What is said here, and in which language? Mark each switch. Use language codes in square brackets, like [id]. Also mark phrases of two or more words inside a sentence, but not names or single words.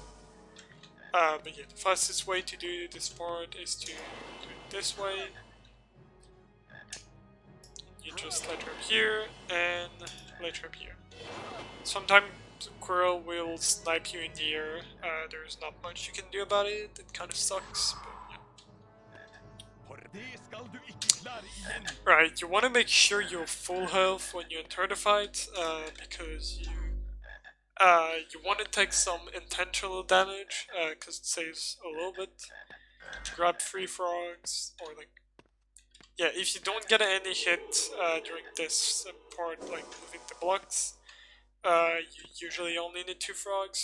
[en] But yeah, the fastest way to do this part is to do it this way. You just let her up here and let her up here. Sometimes Quirrell will snipe you in the air. There's not much you can do about it. It kind of sucks, but yeah. [no] For det skal du ikke klare igjen. [en] Right, you want to make sure you're full health when you enter the fight, because you want to take some intentional damage, because it saves a little bit. Grab 3 frogs, or like, yeah, if you don't get any hit during this part, like moving the blocks, you usually only need 2 frogs.